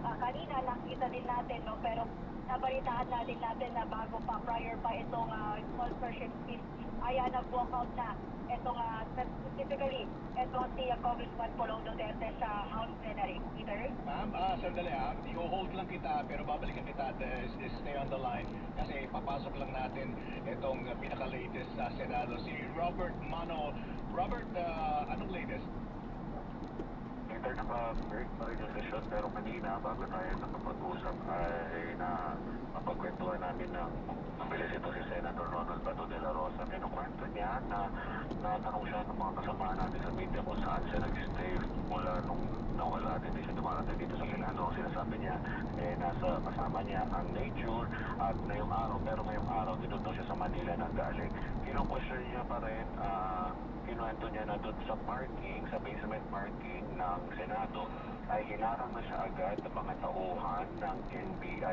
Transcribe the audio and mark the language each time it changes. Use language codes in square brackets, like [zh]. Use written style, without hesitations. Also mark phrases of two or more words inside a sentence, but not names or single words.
[tl] Kanina nakita din natin, no, pero nabalitaan na din natin na bago pa, prior pa itong [en] sponsorship scheme, [tl] ay nag-walk out na itong specifically itong si Congressman Pulong Duterte sa House Plenary. Peter? Ma'am, sandali i-hold lang kita pero babalikan kita at [en] stay on the line [tl] kasi papasok lang natin itong pinaka-latest sa Senado, si Robert Mano. Robert, anong latest? Peter, naka-break pa rin yung session pero kanina bago tayo nakapag-usap ay napagkwentuhan namin ng mabilis ito si Senator Ronald Bato de la Rosa. Kinukwento niya na natanong siya ng mga kasamahan natin sa media kung saan siya nag-stay mula nung nawala at hindi siya dumarating dito sa Senado. Sinasabi niya, nasa kasama niya ang nature at ngayong araw, pero ngayong araw dito daw siya sa Manila nanggaling. Kino-question niya pa rin, kinuwento niya na doon sa parking, sa [en] basement parking [tl] ng Senado, ay hinarang na siya agad ng mga tauhan ng NBI.